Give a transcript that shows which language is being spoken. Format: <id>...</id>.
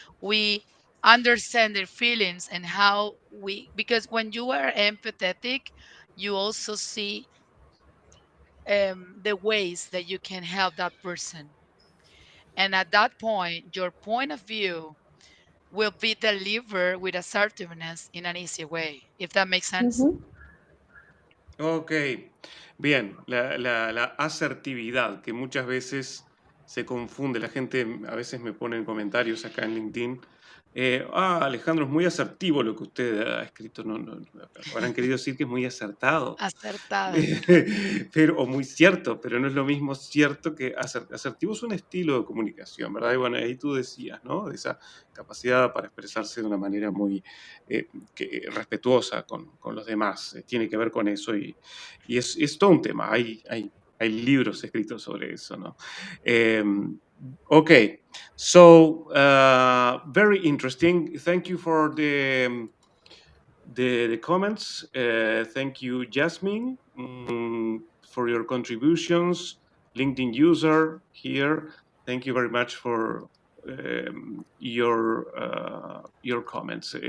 <en>We understand their feelings and how because when you are empathetic, you also see the ways that you can help that person. And at that point, your point of view will be delivered with assertiveness in an easy way, if that makes sense. Mhm.</en> <es>Ok, bien, la asertividad, que muchas veces se confunde, la gente a veces me pone en comentarios acá en LinkedIn, Alejandro, es muy asertivo lo que usted ha escrito, no, habrán querido decir que es muy acertado, Acertado. pero, o muy cierto, pero no es lo mismo cierto que asertivo es un estilo de comunicación, ¿verdad? Y bueno, ahí tú decías, ¿no? De esa capacidad para expresarse de una manera muy respetuosa con los demás, tiene que ver con eso y es todo un tema, hay libros escritos sobre eso, ¿no?</es> <en>Okay, so very interesting. Thank you for the comments. Thank you, Jasmine, for your contributions. LinkedIn user here. Thank you very much for your comments.</en>